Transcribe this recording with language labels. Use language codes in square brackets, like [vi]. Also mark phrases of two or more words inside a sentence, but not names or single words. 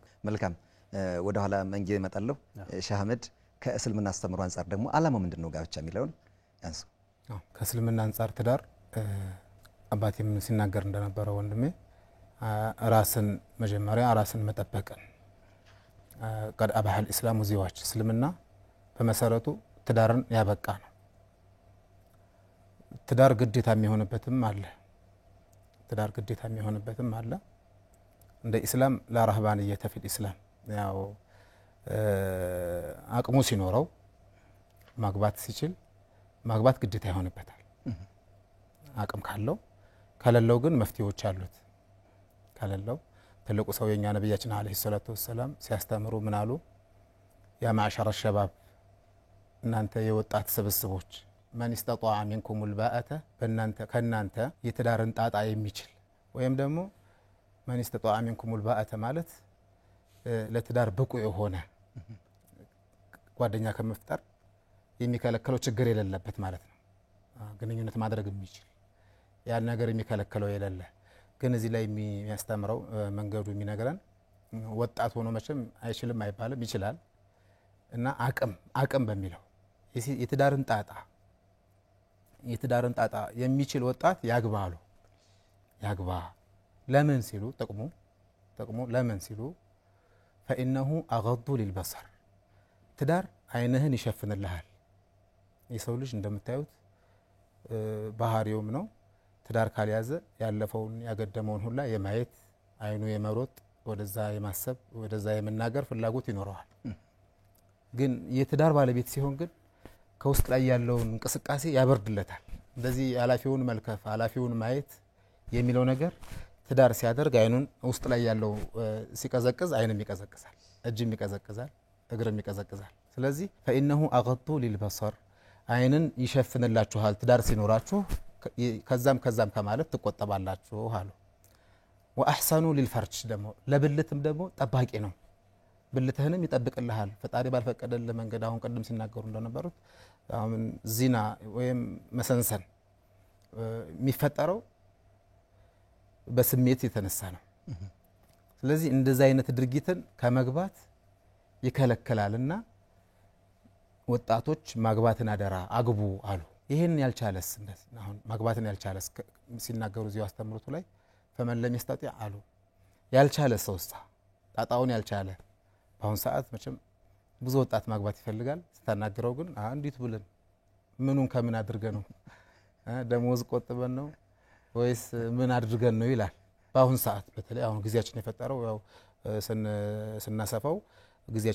[am] መልካም ወደ ኋላ መንጌ ይመጣለው። ሼህ አህመድ ከእስልምና አስተምሮ አንፃር ደግሞ ዓላማው ምንድነው ጋብቻ የሚለውን ያንሱ። ከእስልምና አንፃር ትዳር አባቴም ሲናገር እንደነበረው ወንድሜ ራስን መጀመሪያ ራስን መጠበቅን [ar] قد أباح الإسلام زواج [am] እስልምና በመሰረቱ ትዳርን ያበቃ ነው። ትዳር ግዴታ የሚሆንበትም አለ። ትዳር ግዴታ የሚሆንበትም አለ እንደ ኢስላም [ar] لا رهبانية في الإسلام [am] ያው አቅሙ ሲኖረው ማግባት ሲችል ማግባት ግዴታ ይሆንበታል አቅም ካለው ከሌለው ግን መፍትሄዎች አሉት ከሌለው ትልቁ ሰው የኛ ነብያችን [ar] عليه الصلاة وسلم [am] ሲያስተምሩ ምን አሉ [ar] يا معشر الشباب [am] እናንተ የወጣት ስብስቦች ማን [ar] استطاع منكم الباءة [am] ከናንተ የትዳርን ጣጣ የሚችል ወይም ደግሞ ማን [ar] استطاع منكم الباءة [am] ማለት ለትዳር ብቁ የሆነ ጓደኛ ከመፍጠር የሚከለከለው ችግር የሌለበት ማለት ነው ግንኙነት ማድረግ የሚችል ያን ነገር የሚከለከለው የሌለ ግን እዚህ ላይ የሚያስተምረው መንገዱ የሚነግረን ወጣት ሆኖ መቼም አይችልም አይባልም ይችላል እና አቅም በሚለው የትዳርን ጣጣ የሚችል ወጣት ያግባሉ ያግባ ለምን ሲሉ ጥቅሙ ለምን ሲሉ [ar] فإنه أغض للبصر [am] ትዳር አይንህን ይሸፍንልሃል የሰው ልጅ እንደምታዩት ባህሪውም ነው ትዳር ካልያዘ ያለፈውን ያገደመውን ሁላ የማየት አይኑ የመሮጥ ወደዛ የማሰብ ወደዛ የመናገር ፍላጎት ይኖረዋል ግን የትዳር ባለቤት ሲሆን ግን ከውስጥ ላይ ያለውን እንቅስቃሴ ያበርድለታል እንደዚህ አላፊውን መልከፍ አላፊውን ማየት የሚለው ነገር ትዳር ሲያደርግ አይኑን ውስጥ ላይ ያለው ሲቀዘቅዝ አይንም ይቀዘቅዛል እጅም ይቀዘቅዛል እግርም ይቀዘቅዛል ስለዚህ [ar] فإنه أغض للبصر [am] አይንን ይሸፍንላችኋል ትዳር ሲኖራችሁ ከዛም ከማለት ተቆጠባላችሁ አሉ [ar] وأحصن للفرج [am] ደግሞ ለብልትም ደግሞ ጠባቂ ነው ብልትህንም ይጠብቅልሃል ፈጣሪ ባልፈቀደልህ መንገድ አሁን ቀደም ሲናገሩ እንደነበሩት አሁን ዚና ወይም መሰንሰን የሚፈጠረው በስሜት የተነሳ ነው ስለዚህ እንደዛ አይነት ድርጊትን ከመግባት ይከለከላልና ወጣቶች ማግባትን አደራ አግቡ አሉ ይሄን ያልቻለስ አሁን ማግባትን ያልቻለስ ሲናገሩ እዚሁ አስተምሩቱ ላይ [ar] فمن لم يستطيع [am] አሉ ያልቻለ ሰውሳ ጣጣውን ያልቻለ በአሁን ሰዓት መቼም ብዙ ወጣት ማግባት ይፈልጋል ስታናገረው ግን እንዴት ብለን ምኑን ከምን አድርገን ነው ደሞዝ ቆጥበን ነው ወይስ ምን አድርገን ነው ይላል በአሁን ሰዓት በተለይ አሁን ግዚያችን የፈጠረው ያው ስናሰፋው ግዚያችን